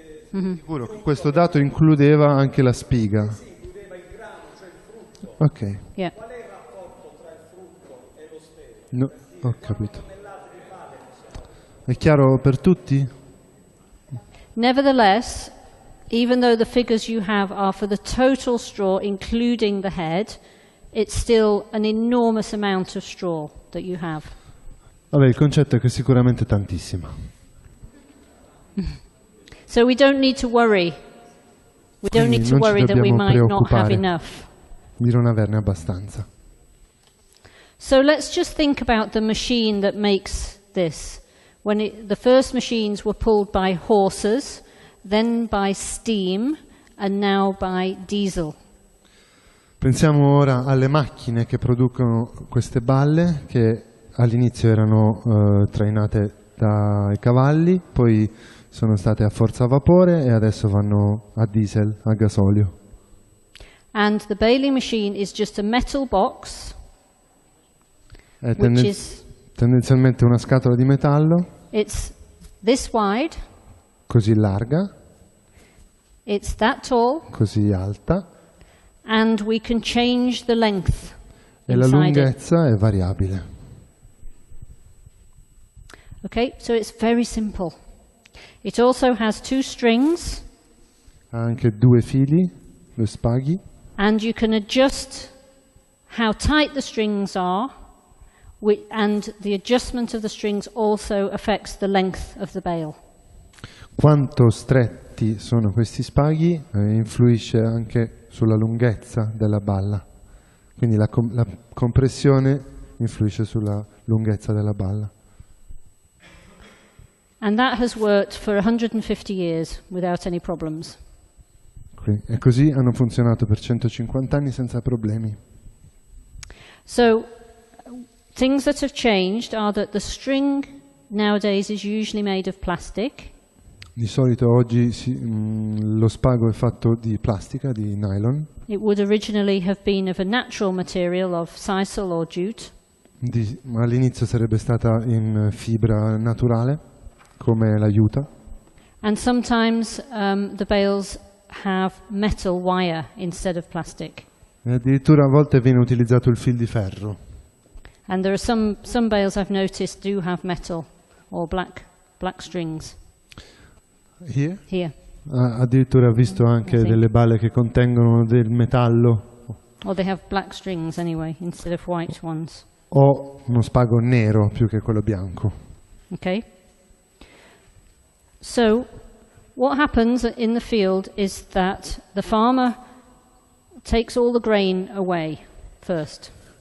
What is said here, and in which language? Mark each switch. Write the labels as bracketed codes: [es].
[it] Sicuro che questo dato includeva anche la spiga. Sì, includeva il grano, cioè il frutto. Ok. [en] Yeah. [it] Qual è il rapporto tra il frutto e lo stelo? No, ho capito. È chiaro per tutti? [en] Nevertheless, even though the figures you have are for the total straw, including the head, it's still an enormous amount of straw that you have. [it] Vabbè, il concetto è che sicuramente è tantissima. [en] So we don't need to worry. We don't need to worry that we might not have enough. [it] Di non averne abbastanza. [en] So let's just think about the machine that makes this. The first machines were pulled by horses, then by steam, and now by diesel. [it] Pensiamo ora alle macchine che producono queste balle, che all'inizio erano trainate dai cavalli, poi sono state a forza a vapore e adesso vanno a diesel, a gasolio. [en] And the baling machine is just a metal box, [it] È [en] which is [it] tendenzialmente una scatola di metallo, [en] it's this wide, [it] così larga, [en] it's that tall, [it] così alta, [en] and we can change the length [it] e la [en] inside it. [it] lunghezza è variabile. [en] Okay, so it's very simple. It also has 2 strings, [it] Ha anche 2 fili, 2 spaghi, [en] and you can adjust how tight the strings are, and the adjustment of the strings also affects the length of the bale. [it] Quanto stretti sono questi spaghi influisce anche sulla lunghezza della balla. Quindi la compressione influisce sulla lunghezza della balla. [en] And that has worked for 150 years without any problems. [it] E così hanno funzionato per 150 anni senza problemi. [en] So things that have changed are that the string nowadays is usually made of plastic. [it] Di solito oggi lo spago è fatto di plastica, di nylon. [en] It would originally have been of a natural material of sisal or jute. [it] All'inizio sarebbe stata in fibra naturale, come la juta. [en] And sometimes the bales have metal wire instead of plastic. [it] E addirittura a volte viene utilizzato il fil di ferro. [en] And there are some bales I've noticed do have metal or black strings. Here. [it] Addirittura ho visto anche delle balle che contengono del metallo. [en] Or they have black strings anyway instead of white ones. [it] O uno spago nero più che quello bianco. [en] Okay. So what happens in the field is that the farmer takes all the grain away first.